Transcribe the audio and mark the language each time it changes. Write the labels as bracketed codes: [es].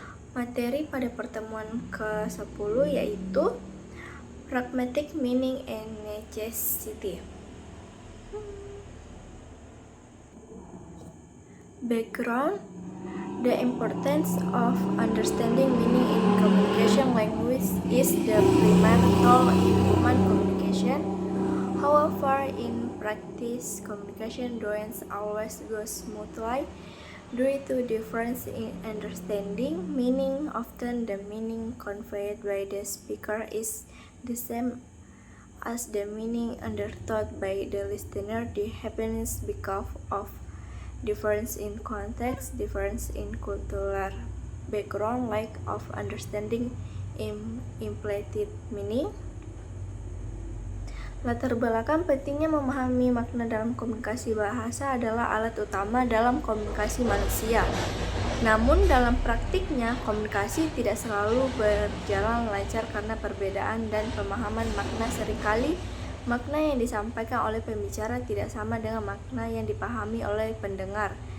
[id] Materi pada pertemuan ke-10 yaitu [en] Pragmatic Meaning and Necessity. Background: the importance of understanding meaning in communication language is the primary goal in human communication. However, in practice, communication doesn't always go smoothly due to difference in understanding meaning. Often, the meaning conveyed by the speaker is the same as the meaning understood by the listener. This happens because of difference in context, difference in cultural background, lack of understanding implicit meaning. [id] Latar belakang pentingnya memahami makna dalam komunikasi. Bahasa adalah alat utama dalam komunikasi manusia. Namun dalam praktiknya, komunikasi tidak selalu berjalan lancar karena perbedaan dan pemahaman makna. Seringkali makna yang disampaikan oleh pembicara tidak sama dengan makna yang dipahami oleh pendengar.